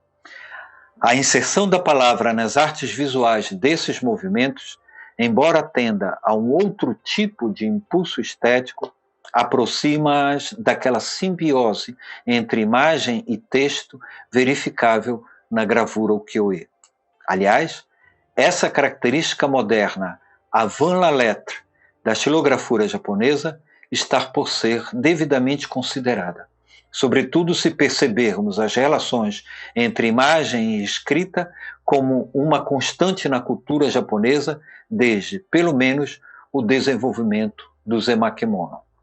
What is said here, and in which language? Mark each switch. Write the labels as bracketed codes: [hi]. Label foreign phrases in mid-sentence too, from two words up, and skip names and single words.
[pt] A inserção da palavra nas artes visuais desses movimentos, embora tenda a um outro tipo de impulso estético, aproxima-as daquela simbiose entre imagem e texto verificável na gravura ukiyo-e. Aliás, essa característica moderna, [fr] avant la lettre, [pt] da xilografura japonesa, está por ser devidamente considerada, sobretudo se percebermos as relações entre imagem e escrita como uma constante na cultura japonesa desde, pelo menos, o desenvolvimento do Zemakemono.